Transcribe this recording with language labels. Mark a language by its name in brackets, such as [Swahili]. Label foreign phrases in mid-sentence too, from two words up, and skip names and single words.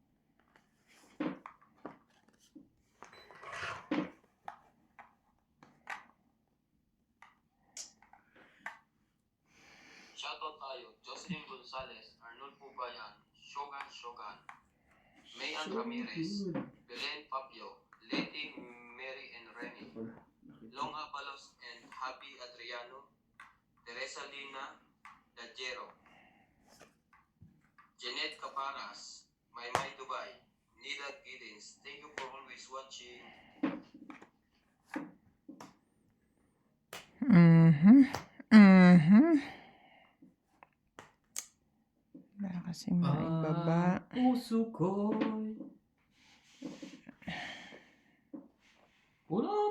[Filipino] Shoutout tayo, Jocelyn Gonzalez, Arnold Pubayan, Shogan, Mayan Ramirez, Belen Papio, Lady Mary and Remy, Long Abalos and Happy Adriano, Teresa Lina Dajero, Jeanette Caparas, Maymay Dubai, Nida Giddens. [English] Thank you for always watching. [Filipino] Wala kasi maibaba. Puso ko'y pulot.